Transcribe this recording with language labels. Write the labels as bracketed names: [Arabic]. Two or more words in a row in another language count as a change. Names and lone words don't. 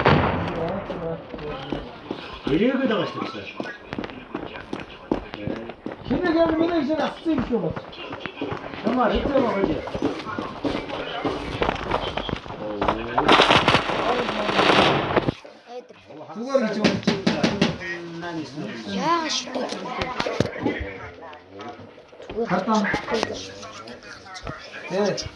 [Korean] 이렇게 나갔어. [Turkish] Şimdi gelmeden işte nasıl istiyorlar? Ama hiç yok öyle. [Korean] 그걸 이제 야, 쉽게. 갔다. 네.